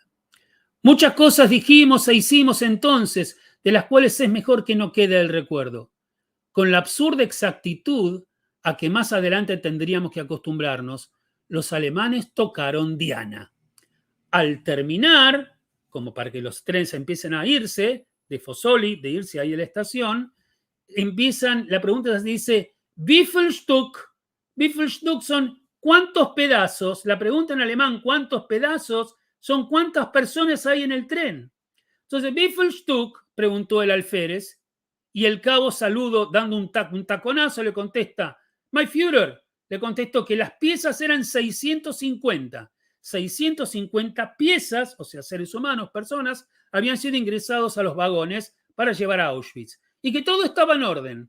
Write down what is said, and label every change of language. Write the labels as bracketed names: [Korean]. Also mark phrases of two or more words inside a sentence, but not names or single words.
[Spanish] Muchas cosas dijimos e hicimos entonces, de las cuales es mejor que no quede el recuerdo, con la absurda exactitud a que más adelante tendríamos que acostumbrarnos. Los alemanes tocaron Diana. Al terminar, como para que los trenes empiecen a irse de Fossoli, de irse ahí a la estación, la pregunta dice, [German] wie viel Stück? Wie viel Stück [Spanish] son ¿cuántos pedazos? La pregunta en alemán, ¿cuántos pedazos? Son ¿cuántas personas hay en el tren? Entonces, [German] wie viel Stück? [Spanish] Preguntó el alférez, y el cabo Saludo, dando un taconazo, le contesta, [German] mein Führer, [Spanish] le contestó que las piezas eran 650. 650 piezas, o sea, seres humanos, personas, habían sido ingresados a los vagones para llevar a Auschwitz y que todo estaba en orden.